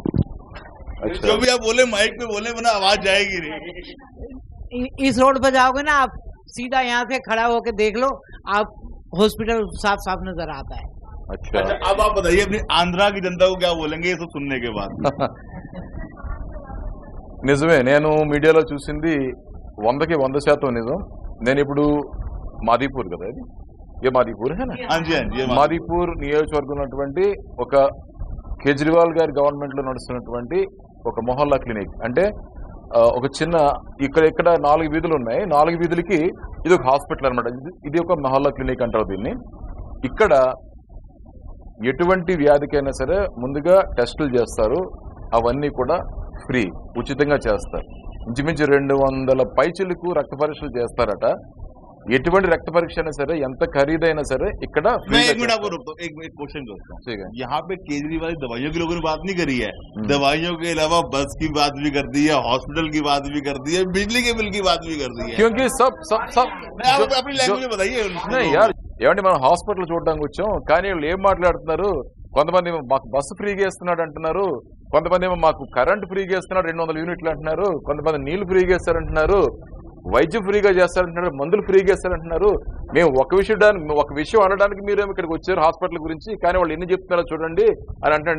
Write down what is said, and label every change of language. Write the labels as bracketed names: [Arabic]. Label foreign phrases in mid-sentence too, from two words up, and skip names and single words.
[Hindi] अच्छा, जो भी आप बोले माइक पे बोले, वरना आवाज जाएगी नहीं। इस रोड पर जाओगे ना आप, सीधा यहाँ से खड़ा होके देख लो, आप हॉस्पिटल साफ साफ नजर आता है। अच्छा, अब आप बताइए अपनी आंध्रा की जनता को क्या बोलेंगे ये सब सुनने के बाद? [Telugu] నిజమే, నేను మీడియాలో చూసింది 100కి 100% నిజం. నేను ఇప్పుడు మాదీపూర్ కదా, ఇది ఏ మాదీపూర్ హేనా? [Hindi] हाँ जी, हाँ जी, [Telugu] మాదీపూర్ నియోజకవర్గం ఉన్నటువంటి ఒక కేజ్రీవాల్ గారి గవర్నమెంట్ లో నడుస్తున్నటువంటి ఒక మొహల్లా క్లినిక్. అంటే ఒక చిన్న ఇక్కడ 4 వీధులు ఉన్నాయి, 4 వీధులకి ఇది ఒక హాస్పిటల్ అనమాట. ఇది ఒక మొహల్లా క్లినిక్ అంటారు దీన్ని. ఇక్కడ ఎటువంటి వ్యాధికైనా సరే ముందుగా టెస్టులు చేస్తారు, అవన్నీ కూడా ఫ్రీ, ఉచితంగా చేస్తారు. ఇంచుమించు 200 పైచిలకు రక్త పరీక్షలు చేస్తారట. ఎటువంటి రక్త పరీక్ష అయినా సరే, ఎంత ఖరీదైనా సరే ఇక్కడ [Hindi] मैं एक मिनट आपको रोकता हूँ, एक क्वेश्चन करता हूँ। ठीक है। यहाँ पे केजरीवाल दवाइयों की लोगों ने बात नहीं करी है, दवाइयों के अलावा बस की बात भी कर दी है, हॉस्पिटल की बात भी कर दी है, बिजली के बिल की बात भी कर दी है। क्योंकि सब आप अपनी लैंग्वेज में बताइए। नहीं यार, [Telugu] ఏమంటే మనం హాస్పిటల్ చూడడానికి వచ్చాం, కానీ వీళ్ళు ఏం మాట్లాడుతున్నారు? కొంతమంది మాకు బస్సు ఫ్రీగా ఇస్తున్నాడు అంటున్నారు, కొంతమంది ఏమో మాకు కరెంట్ ఫ్రీగా ఇస్తున్నాడు 200 యూనిట్లు అంటున్నారు, కొంతమంది నీళ్లు ఫ్రీగా ఇస్తారంటున్నారు, వైద్యం ఫ్రీగా చేస్తారంటున్నారు, మందులు ఫ్రీగా ఇస్తారంటున్నారు. మేము ఒక విషయం అనడానికి మీరేమో ఇక్కడికి వచ్చారు హాస్పిటల్ గురించి, కానీ వాళ్ళు ఎన్ని చెప్తున్నారో చూడండి అని అంటున్నారు.